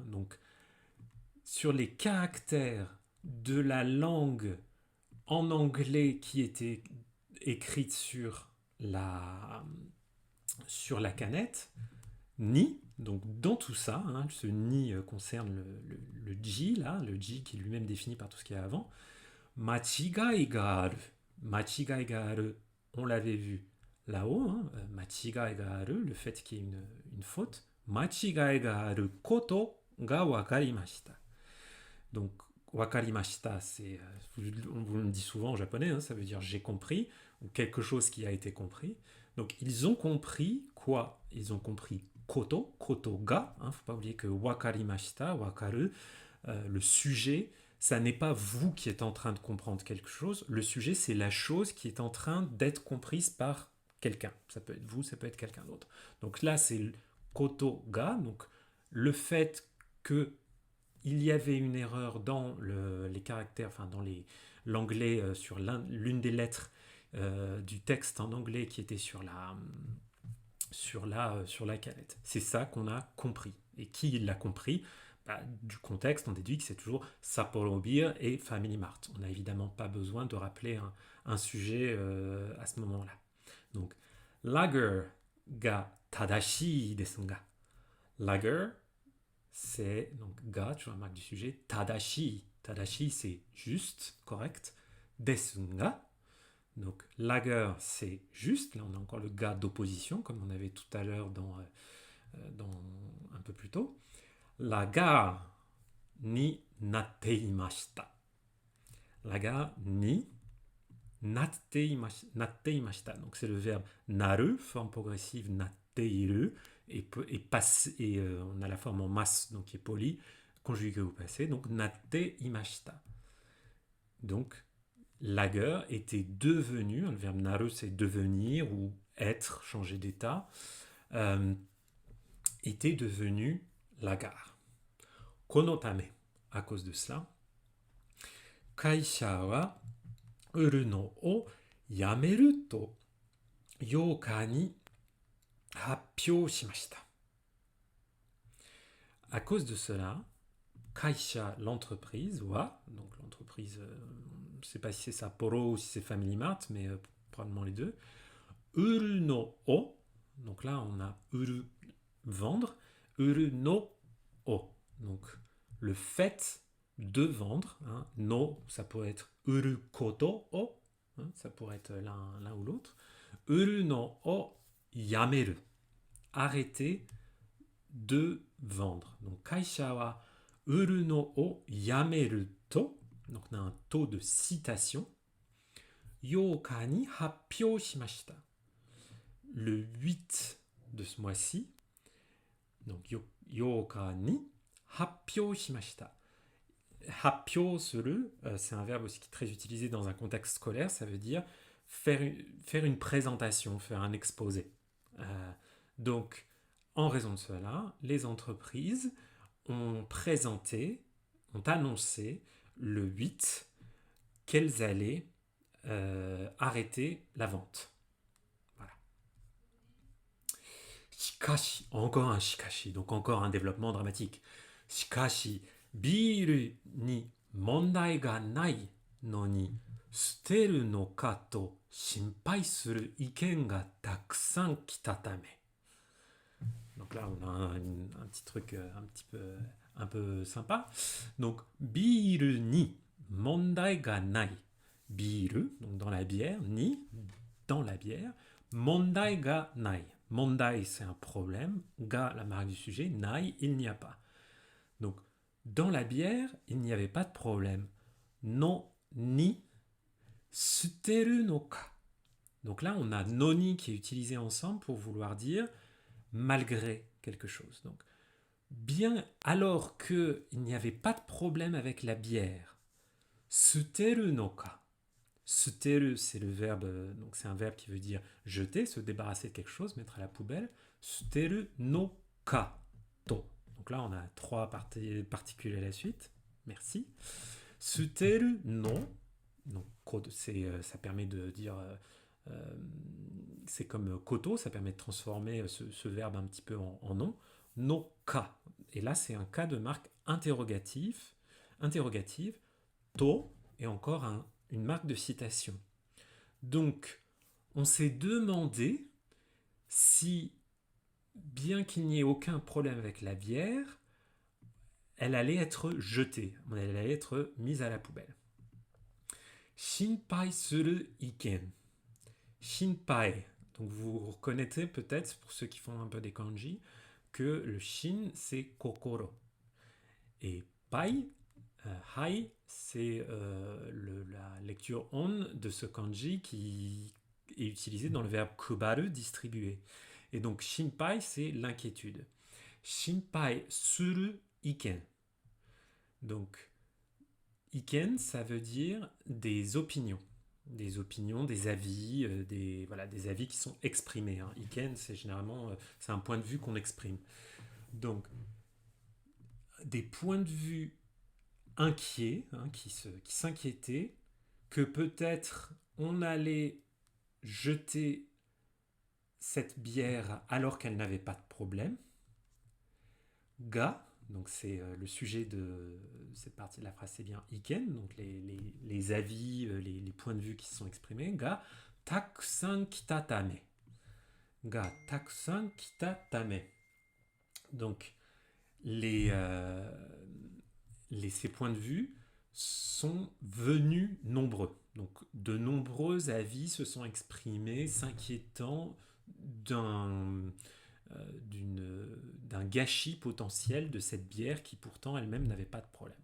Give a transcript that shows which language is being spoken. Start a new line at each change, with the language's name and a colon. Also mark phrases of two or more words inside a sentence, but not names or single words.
French: Donc, sur les caractères de la langue en anglais qui était écrite sur la canette, ni. Donc, dans tout ça, hein, ce ni concerne le ji, là, le ji qui est lui-même défini par tout ce qu'il y a avant.
Japanese: 間違いがある。間違いがある,
French: on l'avait vu là-haut, hein,
Japanese: 間違いがある,
French: le fait qu'il y ait une faute.
Japanese: 間違いがあることが分かりました.
French: Donc, wakarimashita, c'est, on vous le dit souvent en japonais, hein, ça veut dire j'ai compris, ou quelque chose qui a été compris. Donc, ils ont compris quoi? Ils ont compris
Japanese: こと、ことが,
French: hein, faut pas oublier que
Japanese: 分かりました、分かる,
French: le sujet, ça n'est pas vous qui êtes en train de comprendre quelque chose, le sujet c'est la chose qui est en train d'être comprise par quelqu'un. Ça peut être vous, ça peut être quelqu'un d'autre. Donc là c'est
Japanese: ことが,
French: donc le fait que il y avait une erreur dans les caractères, enfin dans l'anglais sur l'une des lettres du texte en anglais qui était sur la canette. C'est ça qu'on a compris. Et qui l'a compris? Du contexte, on déduit que c'est toujours Sapporo Beer et Family Mart. On n'a évidemment pas besoin de rappeler un sujet à ce moment-là. Donc,
Japanese: ラガーが正しいですが.
French: Lager, c'est donc ga, toujours la marque du sujet. Tadashi, tadashi c'est juste, correct.
Japanese: ですが.
French: Donc lager, c'est juste. Là, on a encore le ga d'opposition, comme on avait tout à l'heure un peu plus tôt.
Japanese: ラガーになっていました. ラガーになっていました.
French: Donc c'est le verbe naru, forme progressive natteiru, et on a la forme en masse, donc qui est poli, conjugué au passé, donc
Japanese: なっていました.
French: Donc lager était devenu, le verbe naru c'est devenir ou être, changer d'état, était devenu la gare. Konotame, à cause de cela,
Japanese: 会社は売るのをやめると八日に発表しました.
French: À cause de cela, kaisha, l'entreprise, wa, donc l'entreprise, je ne sais pas si c'est Sapporo ou si c'est Family Mart, mais probablement les deux.
Japanese: 売るのを,
French: donc là on a uru, vendre,
Japanese: 売るのを,
French: donc le fait de vendre, hein, no, ça pourrait être
Japanese: 売ることを,
French: hein, ça pourrait être l'un ou l'autre.
Japanese: 売るのをやめる,
French: arrêter de vendre.
Japanese: Donc 会社は売るのをやめると,
French: donc on a un taux de citation.
Japanese: 八日に発表しました.
French: Le 8 de ce mois-ci, donc
Japanese: 八日に発表しました. 発表する,
French: c'est un verbe aussi qui est très utilisé dans un contexte scolaire, ça veut dire faire une présentation, faire un exposé. Donc, en raison de cela, les entreprises ont annoncé le 8 qu'elles allaient arrêter la vente. Voilà. Shikashi, encore un shikashi, donc encore un développement dramatique.
Japanese: しかし、ビールに問題がないのに捨てるのかと心配する意見がたくさん来たため.
French: Donc là, on a un petit truc un peu sympa. Donc,
Japanese: ビールに問題がない.
French: Biiru, donc dans la bière, ni, dans la bière,
Japanese: 問題がない.
French: Mondai, c'est un problème. Ga, la marque du sujet. Nai, il n'y a pas. Donc, dans la bière, il n'y avait pas de problème.
Japanese: の、に、捨てるのか.
French: Donc là, on a noni qui est utilisé ensemble pour vouloir dire malgré quelque chose. Donc, bien alors qu'il n'y avait pas de problème avec la bière,
Japanese: 捨てるのか.
French: Suteru, c'est le verbe, donc c'est un verbe qui veut dire jeter, se débarrasser de quelque chose, mettre à la poubelle.
Japanese: 捨てるのかと.
French: Donc là, on a trois particules à la suite. Merci.
Japanese: 捨てるの.
French: Donc, ça permet de dire. C'est comme koto, ça permet de transformer ce verbe un petit peu en nom.
Japanese: のか.
French: Et là, c'est un cas de marque interrogative. To et encore une marque de citation. Donc, on s'est demandé si, bien qu'il n'y ait aucun problème avec la bière, elle allait être jetée, elle allait être mise à la poubelle.
Japanese: 心配する意見.
French: Shinpai. Donc vous reconnaîtrez peut-être, pour ceux qui font un peu des kanji, que le shin, c'est kokoro. Et pai, hai, c'est la lecture on de ce kanji qui est utilisé dans le verbe kubaru, distribuer. Et donc shinpai, c'est l'inquiétude.
Japanese: 心配する意見.
French: Donc iken, ça veut dire des opinions. Des avis, des avis qui sont exprimés. Hein. Iken, c'est généralement c'est un point de vue qu'on exprime. Donc, des points de vue inquiets, hein, qui s'inquiétaient que peut-être on allait jeter cette bière alors qu'elle n'avait pas de problème. Ga, donc c'est le sujet de cette partie de la phrase, c'est bien iken, donc les avis, les points de vue qui se sont exprimés.
Japanese: がたくさん来たため。がたくさん来たため.
French: Donc ces points de vue sont venus nombreux. Donc, de nombreux avis se sont exprimés s'inquiétant d'un gâchis potentiel de cette bière qui pourtant elle-même n'avait pas de problème.